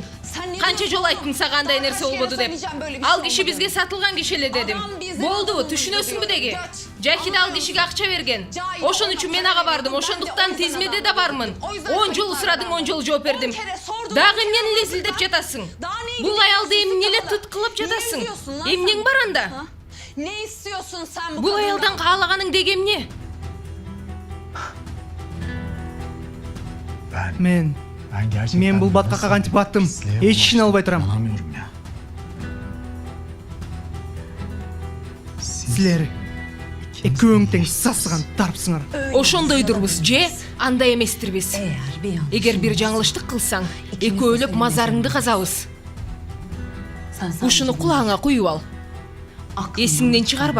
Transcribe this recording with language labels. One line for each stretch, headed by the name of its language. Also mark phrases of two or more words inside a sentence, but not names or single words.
Kyrgyz: Канча жол айттым сага андай нерсе болбоду деп. Ал киши бизге сатылган киши эле дедим. Болдубу, түшүнөсүңбү деги? Жахиде ал кишиге акча берген. Ошон үчүн мен ага бардым. Ошондуктан тизмеде да бармын. 10 жолу сурадың, 10 жолу жооп бердим. Дагы эмнени лезилдеп жатасың? Бул аялды эмне эле тыткылап жатасың? Эмнең бар анда?
Turkish: Ne istiyorsun sen bu
Kyrgyz: Бул аялдан каалаганың деги эмне? Мен бул баткакка кантип баттым? Эч ишин албай турам.
Turkish: Anlamıyorum ya.
Kyrgyz: Силер экөөң тең сасыган тарпсыңар. Ошондойдурбуз же андай эместирбиз. Эгер бир жаңылыштык кылсаң, экөөлөп мазарыңды казабыз. Ушуну кулаңа куюп ал. Эсиңден чыгарба.